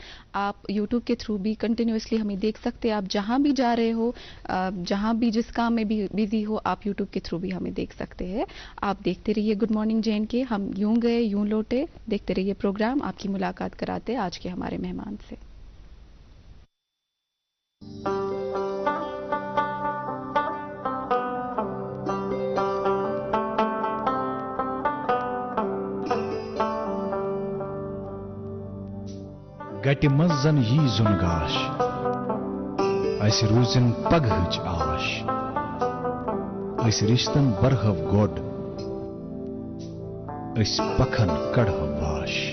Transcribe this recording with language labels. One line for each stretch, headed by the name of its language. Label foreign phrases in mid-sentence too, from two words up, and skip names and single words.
Hindi: आप यूट्यूब के थ्रू भी कंटिन्यूसली हमें देख सकते हैं। आप जहां भी जा रहे हो, जहां भी जिस काम में भी बिजी हो, आप यूट्यूब के थ्रू भी हमें देख सकते हैं। आप देखते रहिए गुड मॉर्निंग जैन के। हम यूं गए यूं लौटे, देखते रहिए प्रोग्राम। आपकी मुलाकात कराते आज के हमारे मेहमान से।
Kashmiri: गटि मजन यी जुन गाश अस रूजन पगहच आश अस रिश्तन बरहव गोड अस पखन कड़हव वाश।